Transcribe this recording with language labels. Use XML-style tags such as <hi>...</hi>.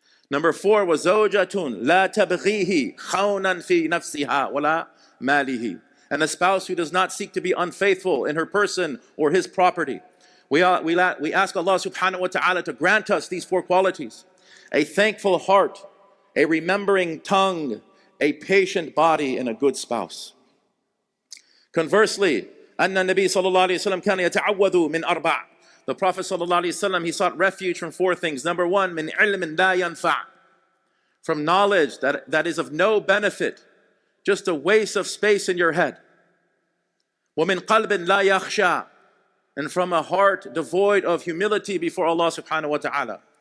<en>Number 4,</en> <ar>وَزَوْجَةٌ لَا تَبْغِيهِ خَوْنًا فِي نَفْسِهَا وَلَا مَالِهِ,</ar> <en>and a spouse who does not seek to be unfaithful in her person or his property. We ask Allah subhanahu wa ta'ala to grant us these 4 qualities. A thankful heart, a remembering tongue, a patient body, and a good spouse. Conversely,</en> <ar>أن النبي صلى الله عليه وسلم كان يتعوذ من 4.</ar> <en>The Prophet صلى الله عليه وسلم, he sought refuge from 4 things. Number 1,</en> <ar>من علم لا ينفع,</ar> <en>from knowledge that is of no benefit, just a waste of space in your head.</en> <ar>ومن قلب لا يخشى,</ar> <en>and from a heart devoid of humility before Allah subhanahu wa ta'ala.</en>